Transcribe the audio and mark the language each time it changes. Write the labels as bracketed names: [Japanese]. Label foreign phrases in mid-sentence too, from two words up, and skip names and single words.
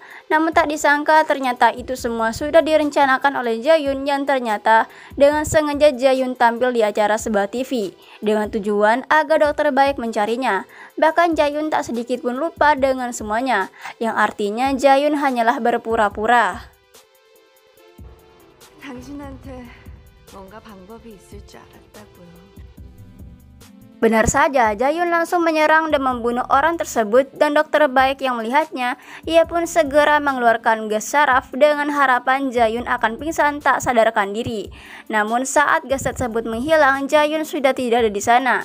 [Indonesian] Namun tak disangka ternyata itu semua sudah direncanakan oleh Jayun, yang ternyata dengan sengaja Jayun tampil di acara sebuah TV dengan tujuan agar Dokter Baek mencarinya. Bahkan Jayun tak sedikit pun lupa dengan semuanya, yang artinya Jayun hanyalah berpura-pura. [Korean] 당신한테 뭔가 방법이 있을 줄 알았다고요. [Indonesian] Benar saja, Jayun langsung menyerang dan membunuh orang tersebut, dan Dokter Baek yang melihatnya, ia pun segera mengeluarkan gas saraf dengan harapan Jayun akan pingsan tak sadarkan diri. Namun saat gas tersebut menghilang, Jayun sudah tidak ada di sana.